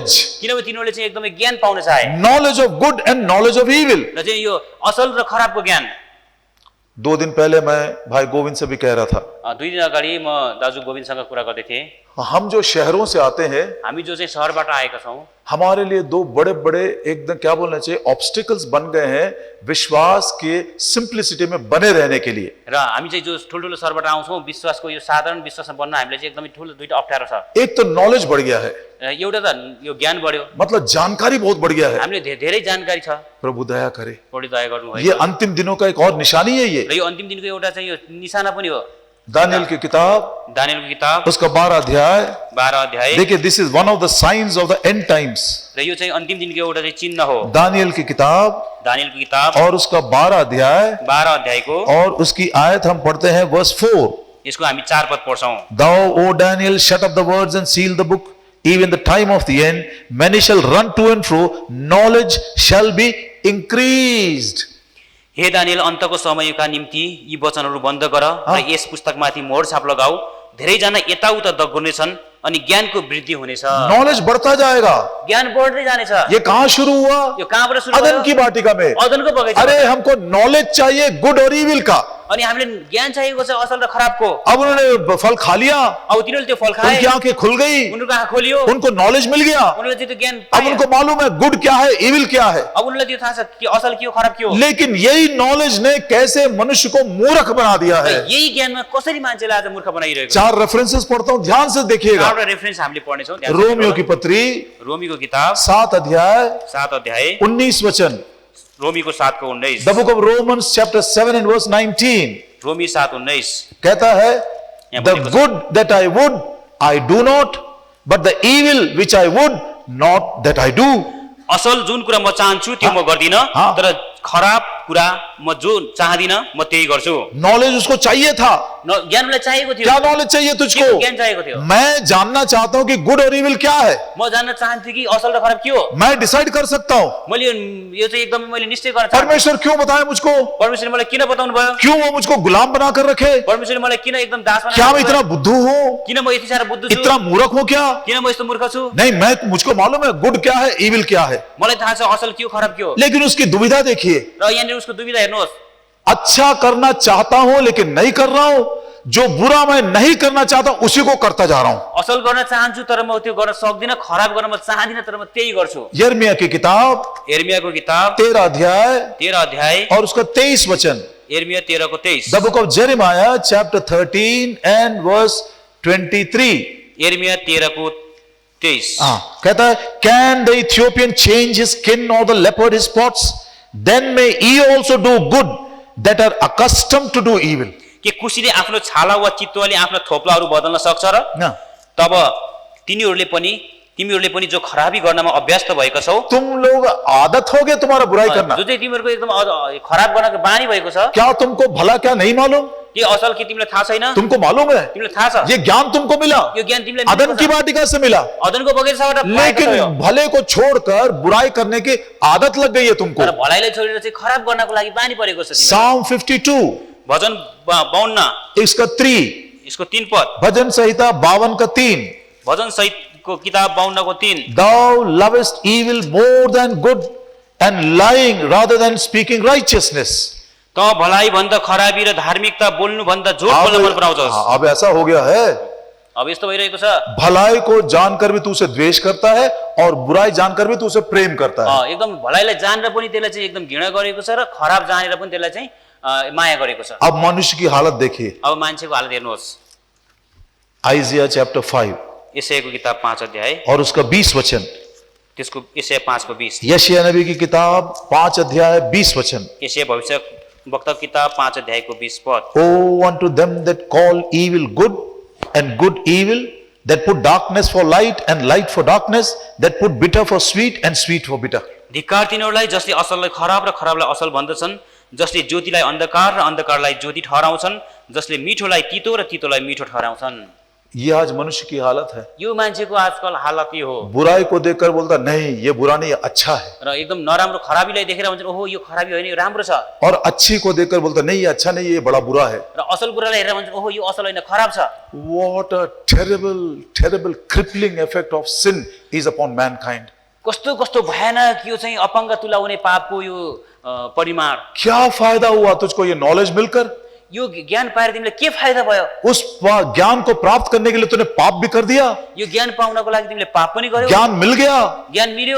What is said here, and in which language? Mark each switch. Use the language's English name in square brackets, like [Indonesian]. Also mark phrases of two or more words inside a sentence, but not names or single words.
[Nepali] किनभने तिनीहरूले चाहिँ एकदमै ज्ञान पाउन चाहे, [English] knowledge of good and knowledge of evil. [Nepali] र चाहिँ यो असल र खराबको ज्ञान। [Hindi] 2 दिन पहले मैं भाई गोविंद से भी कह रहा था, [Nepali] 2 दिन अगाडि म दाजु गोविन्दसँग कुरा गर्दै थिएँ। [Hindi] हम जो शहरों से आते हैं, [Nepali] हामी जो चाहिँ सहरबाट आएका छौँ, [Hindi] हमारे लिए 2 बड़े बड़े एकदम क्या बोलना चाहिए ऑब्स्टिकल्स बन गए हैं विश्वास के सिंप्लिसिटी में बने रहने के लिए। [Nepali] र हामी चाहिँ जो ठुल्ठुलो सहरबाट आउँछौँ, विश्वासको यो साधारण विश्वासमा बन्न हामीलाई चाहिँ एकदमै ठुलो दुईटा अप्ठ्यारो छ। [Hindi] एक तो नॉलेज बढ़ गया है, [Nepali] एउटा त यो ज्ञान बढ्यो, [Hindi] मतलब जानकारी बहुत बढ़ गया है। [Nepali] हामीले धेरै जानकारी छ। [Hindi] प्रभु दया करे, [Nepali] बढी दया गर्नुभयो। [Hindi] ये अंतिम दिनों का एक और निशानी है। ये [Nepali] र यो अन्तिम दिनको एउटा चाहिँ यो निशाना पनि हो। [Hindi] दानियल की किताब, [Nepali] दानियलको किताब [Hindi] उसका 12 अध्याय, [Nepali] 12 अध्याय। [English] देखिए this is one of the science of the end times. [Nepali] र यो चाहिँ अन्तिम दिनको एउटा चाहिँ चिन्ह हो। [Hindi] दानियल की किताब [Nepali] दानियलको किताब [Hindi] और उसका 12 अध्याय [Nepali] 12 अध्यायको, [Hindi] और उसकी आयत हम पढ़ते हैं वर्स 4। [Nepali] यसको हामी 4 पद पढ्छौँ। [English] Thou, O Daniel, shut up the words and seal the book even the time of the end, many shall run to and fro, knowledge shall be increased. [Nepali] हे दानिएल, अन्तको समयका निम्ति यी वचनहरू बन्द गर र यस पुस्तकमाथि मोहर छाप लगाऊ। धेरैजना यताउता दगुर्नेछन् अनि ज्ञानको वृद्धि हुनेछ। [Hindi] नॉलेज बढ़ता जाएगा। [Nepali] ज्ञान बढ्दै जानेछ। [Hindi] ये कहाँ शुरू हुआ? [Nepali] यो कहाँबाट सुरु अदन भयो? [Hindi] की वाटिका में। [Nepali] अदनको बगैँचा। [Hindi] अरे हमको नॉलेज चाहिए गुड और इविल का। [Nepali] अनि हामीले ज्ञान चाहिएको छ असल र खराबको। [Hindi] अब उन्होंने फल खा लिया, [Nepali] अब तिनीहरूले त्यो फल खाए, [Hindi] उनकी आंखें खुल गई, [Nepali] उनीहरूको आँखा खोलियो, [Hindi] उनको नॉलेज मिल गया। [Nepali] उनीहरूले चाहिँ त्यो ज्ञान अब पाए। [Hindi] उनको मालूम है गुड क्या है, इविल क्या है। [Nepali] अब उनीहरूलाई त्यो थाहा छ कि असल के हो खराब के हो। [Hindi] लेकिन यही नॉलेज ने कैसे मनुष्य को मूर्ख बना दिया है। [Nepali] यही ज्ञानमा कसरी मान्छेलाई आज मूर्ख बनाइरहेको छ। [Hindi] 4 रेफरेंसेस पढ़ता हूं, ध्यान से देखिएगा। [Nepali] चारवटा रेफरेन्स हामीले पढ्नेछौँ। [Hindi] रोमियो की पत्री [Nepali] रोमीको किताब [Hindi] 7 अध्याय [Nepali] 7 अध्याय [Hindi] 19 वचन। [Nepali] रोमीको 7 को 19। [English] The book of Romans chapter 7 and verse 19 [Nepali] रोमी 7 19 [Hindi] कहता है, [English] the good that I would I do not, but the evil which I would not that I do. [Nepali] असल जुन कुरा म चाहन्छु त्यो म गर्दिन, हाँ। तर खराब कुरा म जो चाहदिन म त्यही गर्छु। [Hindi] नॉलेज उसको चाहिए था। [Nepali] ज्ञान उसलाई चाहिएको थियो। [Hindi] क्या नॉलेज चाहिए तुझको? [Nepali] ज्ञान चाहिएको थियो। [Hindi] मैं जानना चाहता हूं कि गुड और इविल क्या है। [Nepali] म जान्न चाहन्छु कि असल र खराब के हो। [Hindi] मैं डिसाइड कर सकता हूं। [Nepali] मैले यो चाहिँ एकदमै मैले निश्चय गर्न चाहन्छु। [Hindi] परमेश्वर क्यों बताए मुझको? [Nepali] परमेश्वरले मलाई किन बताउनु भयो? [Hindi] क्यों वो मुझको गुलाम बनाकर रखे? [Nepali] परमेश्वरले मलाई किन एकदम दास बनाउनु? [Hindi] क्या मैं इतना बुद्धू हूं? [Nepali] किन म यति साह्रो बुद्धु छु? [Hindi] इतना मूर्ख हूं क्या? [Nepali] किन म यस्तो मूर्ख छु? [Hindi] नहीं, मैं मुझको मालूम है गुड क्या है, इविल क्या है। [Nepali] मलाई थाहा छ असल के हो खराब के हो। [Hindi] लेकिन उसकी दुविधा देखिए। [Nepali] र यहाँनिर उसको दुविधा हेर्नुहोस्। [Hindi] अच्छा करना चाहता हूं लेकिन नहीं कर रहा हूं, जो बुरा मैं नहीं करना चाहता उसी को करता जा रहा हूं। [Nepali] असल गर्न चाहन्छु तर म त्यो गर्न सक्दिन, खराब गर्न म चाहदिन तर म त्यही गर्छु। [Hindi] यिर्मयाह की किताब [Nepali] यिर्मयाहको किताब [Hindi] 13 अध्याय [Nepali] 13 अध्याय [Hindi] और उसका 23 वचन। [Nepali] यिर्मयाह 13 को 23। [English] The book of Jeremiah chapter 13 and verse 23. [Nepali] यिर्मयाह 13 को 23। [Hindi] कहता है, [English] can the Ethiopian change his skin or the leopard his spots? Then may ye also do good that are accustomed to do evil. [Nepali] के कुशीले आफ्नो छाला वा चितुवाले आफ्ना थोप्लाहरू बदल्न सक्छ र? तब तिमीहरूले पनि जो खराबी गर्नमा अभ्यस्त भएका छौ। [Hindi] तुम लोग आदत हो गए तुम्हारा बुराई करना। [Nepali] जो चाहिँ तिमीहरूको एकदम खराब गर्नको बानी भएको छ। [Hindi] क्या तुमको भला क्या नहीं मालूम? [Nepali] के असल के तिमीलाई थाहा छैन? [Hindi] तुमको मालूम है? [Nepali] तिमीलाई थाहा छ? [Hindi] ये ज्ञान तुमको मिला, [Nepali] यो ज्ञान तिमीलाई [Hindi] अदन की वाटिका से मिला। [Nepali] अदनको बगैँचाबाट पाएको छ [Hindi] लेकिन [Nepali] यो। [Hindi] भले को छोड़कर बुराई करने की आदत लग गई है तुमको। [Nepali] तर भलाइलाई छोडेर चाहिँ खराब गर्नको लागि बानी परेको छ तिमीलाई। [English] Psalm 52 [Nepali] भजन 52 [Hindi] इसका 3, [Nepali] इसको 3 पद। [Hindi] भजन संहिता 52 का 3। [Nepali] भजन सहितको किताब 52 को 3। [English] Thou lovest evil more than good and lying rather than speaking righteousness. [Nepali] त भलाइ भन्दा खराबी र धार्मिकता बोल्नु भन्दा झुट बोल्न मन पराउँछस्। [Hindi] अब ऐसा हो गया है, [Nepali] अब यस्तो भइरहेको छ। [Hindi] भलाई को जानकर भी तू उसे द्वेष करता है और बुराई जानकर भी तू उसे प्रेम करता है। [Nepali] एकदम भलाइलाई जानेर पनि त्यसलाई चाहिँ एकदम घृणा गरेको छ र खराब जानेर पनि त्यसलाई चाहिँ माया गरेको छ। [Hindi] अब मनुष्य की हालत देखिए। [Nepali] अब मान्छेको हालत हेर्नुहोस्। [English] Isaiah chapter 5 [Nepali] यशायाको किताब 5 अध्याय [Hindi] और उसका 20 वचन। [Nepali] त्यसको यशाया 5 को 20। [Hindi] यशायाह नबी की किताब 5 अध्याय 20 वचन। [Nepali] यशाया भविष्य वक्ता किताब 5 अध्याय को 20 पद। [English] Oh unto them that call evil good and good evil, that put darkness for light and light for darkness, that put bitter for sweet and sweet for bitter. [Nepali] धिक्कार तिनीहरूलाई जसले असललाई खराब र खराबलाई असल भन्दछन्, जसले ज्योतिलाई अन्धकार र अन्धकारलाई ज्योति ठहराउँछन्, जसले मिठोलाई तितो र तितोलाई मिठो ठहराउँछन्। [Hindi] ये आज मनुष्य की हालत है। [Nepali] यो मान्छेको आजकल हालत यो हो। [Hindi] बुराई को देखकर बोलता नहीं ये बुरा नहीं, अच्छा है। [Nepali] र एकदम नराम्रो खराबीलाई देखेर भन्छन् ओहो यो खराबी होइन यो राम्रो छ। [Hindi] और अच्छी को देखकर बोलता नहीं ये अच्छा नहीं, ये बड़ा बुरा है। [Nepali] र असल कुरालाई हेरेर भन्छन् ओहो यो असल होइन खराब छ। [English] What a terrible crippling effect of sin is upon mankind. [Nepali] कस्तो कस्तो भयानक यो चाहिँ अपाङ्ग तुल्याउने पापको यो परिमाण। [Hindi] क्या फायदा हुआ तुझको ये नॉलेज मिलकर? [Nepali] यो ज्ञान पाएर तिमीलाई के फाइदा भयो? [Hindi] उस ज्ञान को प्राप्त करने के लिए तूने पाप भी कर दिया। [Nepali] यो ज्ञान पाउनको लागि तिमीले पाप पनि गर्यौ। [Hindi] ज्ञान मिल गया, [Nepali] ज्ञान मिल्यो।